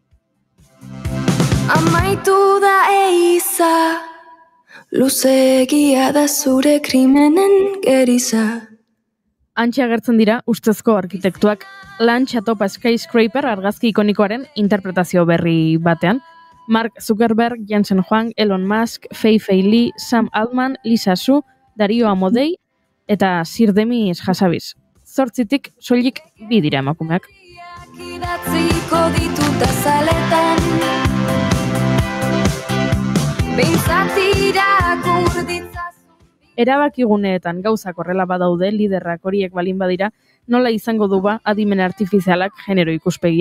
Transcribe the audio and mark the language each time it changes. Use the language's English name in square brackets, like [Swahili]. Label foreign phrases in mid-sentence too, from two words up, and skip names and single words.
[Basque] Amaitu da eiza Luzegia da zure krimenen geriza. Antxe agertzen dira ustezko arkitektuak Lunch Atop a Skyscraper argazki ikonikoaren interpretazio berri batean. Mark Zuckerberg, Jensen Huang, Elon Musk, Fei-Fei Li, Sam Altman, Lisa Su, Dario Amodei eta Sir Demis Hassabis. 8tik soilik 2 dira emakumeak. Idatziko ditut azaletan Behintzat irakur ditzazun Erabakiguneetan gauzak horrela badaude, liderrak horiek balin badira, nola izango du ba adimen artifizialak genero ikuspegia.